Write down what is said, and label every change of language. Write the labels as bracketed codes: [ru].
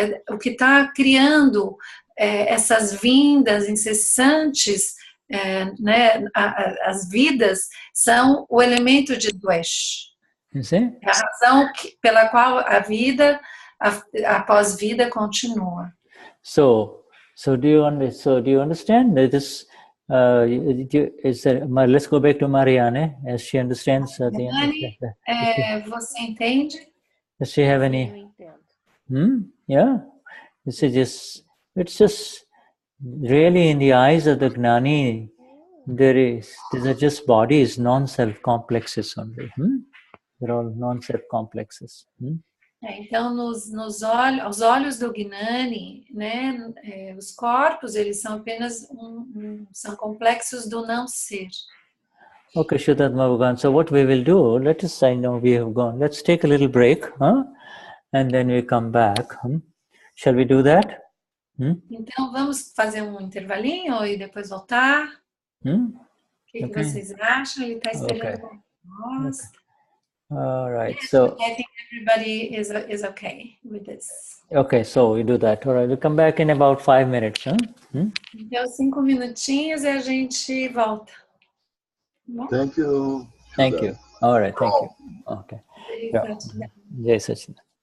[pt] O que está criando essas vindas incessantes, né, as vidas são o elemento de dvesh. É a razão pela qual a vida, após vida, continua. [en] So do you understand that this? Let's go back to Marianne, as she understands. [pt] Gnani, você entende? [en] Does she have any? [pt] Eu entendo. [en] Yeah. It's just really in the eyes of the Gnani, these are just bodies, non-self complexes only. They're all non-self complexes. [pt] Então, os olhos do Gnani, né, os corpos, eles são apenas são complexos do não ser. [en] Okay, Shuddhatma, so what we will do, I know we have gone, let's take a little break, and then we come back. Shall we do that? [pt] Então, vamos fazer um intervalinho e depois voltar? O que vocês acham? Ele está esperando por nós. [en] All right. Yes, So I think everybody is okay with this. Okay, so we do that. All right, we'll come back in about 5 minutes. [pt] Então, 5 minutinhos e a gente volta. Bom? [en] Thank you. Thank you. All right, thank you. Okay. Jai Sachin.